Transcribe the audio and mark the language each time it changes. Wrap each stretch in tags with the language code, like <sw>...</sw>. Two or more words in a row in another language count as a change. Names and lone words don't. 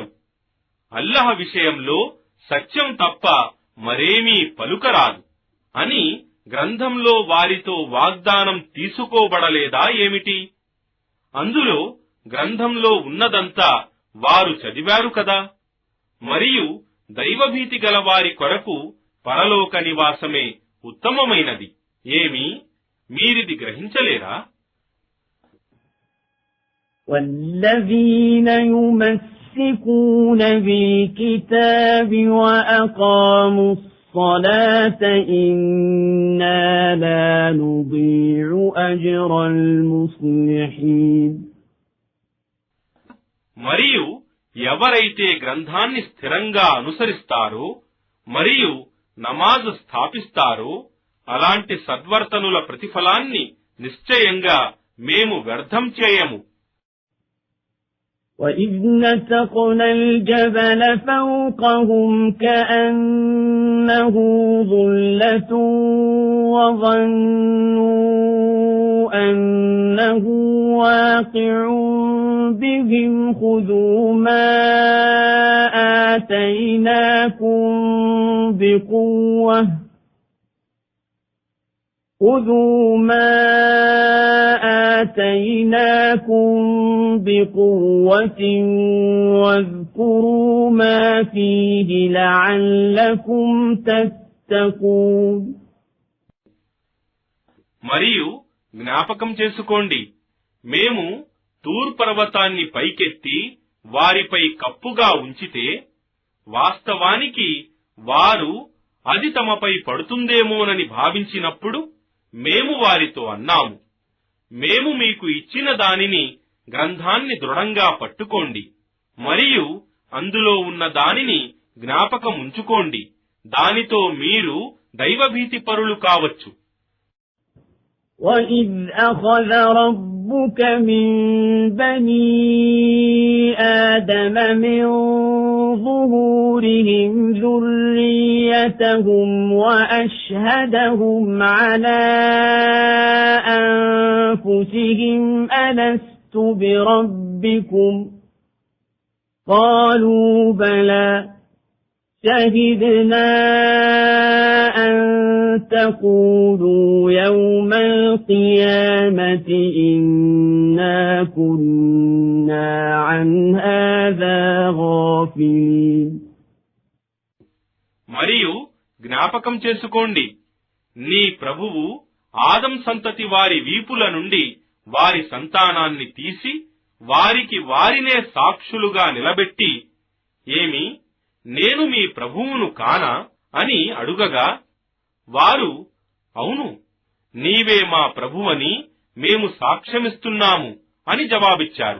<te>అల్లాహ్ విషయంలో సత్యం తప్ప మరేమీ పలుకరాదు అని గ్రంథంలో వారితో వాగ్దానం తీసుకోబడలేదా ఏమిటి? అందులో గ్రంథంలో ఉన్నదంతా వారు చదివారు కదా. మరియు దైవభీతి గల వారి కొరకు పరలోక నివాసమే ఉత్తమమైనది. ఏమి మీరిది గ్రహించలేరా?</te> <ar>والذين يمسكون بالكتاب وأقاموا الصلاة إنا لا نضيع أجر المصلحين.</ar> <te>మరియు ఎవరైతే గ్రంథాన్ని స్థిరంగా అనుసరిస్తారో మరియు నమాజు స్థాపిస్తారో అలాంటి సద్వర్తనుల ప్రతిఫలాన్ని నిశ్చయంగా మేము వ్యర్థం చేయము.</te> <ar>وَإِذْ نَتَقْنَا الْجَبَلَ فَوْقَهُمْ كَأَنَّهُ ظُلَّةٌ وَظَنُّوا أَنَّهُ واقع بهم خذوا ما آتيناكم بقوة واذكروا ما فيه لعلكم تتقون.</ar> <te>మరియు జ్ఞాపకం చేసుకోండి, మేము తూర్ పర్వతాన్ని పైకెత్తి వారిపై కప్పుగా ఉంచితే వాస్తవానికి వారు అది తమపై పడుతుందేమోనని భావించినప్పుడు మేము వారితో అన్నాము, మేము మీకు ఇచ్చిన దానిని గ్రంథాన్ని దృఢంగా పట్టుకోండి మరియు అందులో ఉన్న దానిని జ్ఞాపకం ఉంచుకోండి, దానితో మీరు దైవభీతి పరులు కావచ్చు.</te> <ar>وَإِذْ أَخَذَ رَبُّكَ مِنْ بَنِي آدَمَ مِنْ ظُهُورِهِمْ ذُرِّيَّتَهُمْ وَأَشْهَدَهُمْ عَلَى أَنفُسِهِمْ أَلَسْتُ بِرَبِّكُمْ قَالُوا بَلَى شَهِدْنَا أَن تَقُولُوا يَوْمَ الْقِيَامَةِ إِنَّا كُنَّا عَنْ هَذَا غَافِلِينَ.</ar> <te>మరియు జ్ఞాపకం చేసుకోండి, నీ ప్రభువు ఆదం సంతతి వారి వీపుల నుండి వారి సంతానాన్ని తీసి వారికి వారినే సాక్షులుగా నిలబెట్టి, ఏమి నేను మీ ప్రభువును కానా అని అడుగగా వారు అవును నీవే మా ప్రభువని మేము సాక్ష్యమిస్తున్నాము అని జవాబిచ్చారు.</te>